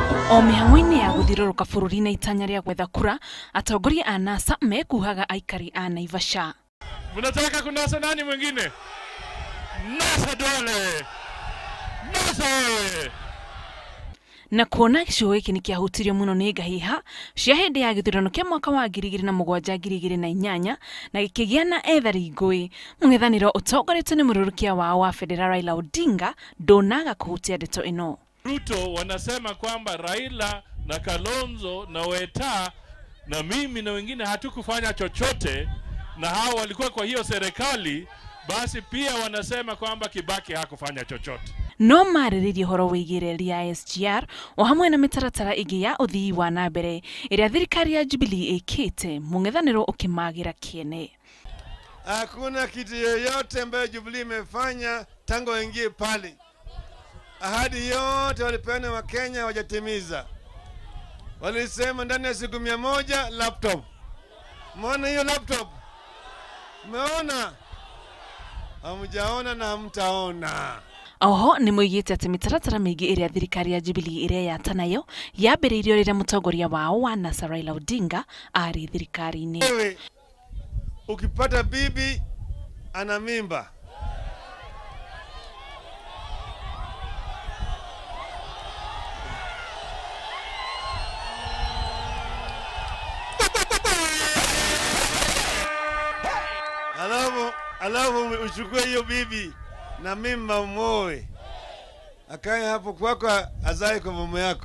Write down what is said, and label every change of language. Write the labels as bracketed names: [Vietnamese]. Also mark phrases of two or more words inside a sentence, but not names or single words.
[Kikuyu] O mĩhang'o-inĩ ya gũthiũrũrũka bũrũri na itanya rĩa gwetha kura, atongoria a NASA mekuhaga aikari a Naivasha. [Swahili] Mnataka kunasa nani mwingine? NASA dole! NASA! [Kikuyu] Na kuona gĩcigo gĩkĩ nĩ kĩahutirio mũno nĩ ngahĩha cia hĩndĩ ya gĩthurano kĩa mwaka wa 2007-2008 na gĩkĩgĩa na ethari ngũĩ, mũng'ethanĩro ũtongoretio nĩ mũrũrũkia wao wa Federal Raila Odinga ndonaga kũhutia ndeto ĩno. [Swahili] Ruto wanasema kwamba Raila na Kalonzo na Weta na mimi na wengine hatukufanya chochote na hao walikuwa kwa hiyo serikali, basi pia wanasema kwamba Kibaki hakufanya chochote. [Kikuyu] No marĩrĩrie horo wĩgiĩ ya SGR o hamwe na mĩtaratara ĩngĩ ya ũthii wa na mbere ĩrĩa thirikari ya Jubilee ĩkĩte, mũng'ethanĩro ũkĩmagĩra kĩene. [Swahili] Hakuna kitu yoyote ambayo Jubilee imefanya tangu waingie pale. Ahadi yote walipeana wa Kenya hawajatimiza. Walisema ndani ya siku 100 laptop. Umeona hiyo laptop? Umeona? Hamjaona na hamtaona. [Kikuyu] Oho nĩ moigĩte atĩ mĩtaratara mĩingĩ ĩrĩa thirikari ya Jubilee ĩreyata nayo yambĩrĩirio rĩrĩa mũtongoria wao wa NASA Raila Odinga arĩ thirikari-inĩ. [Swahili] Wewe ukipata bibi ana mimba, alafu uchukue hiyo bibi na mimba moe, akae hapo kwako azae kwa mama yako.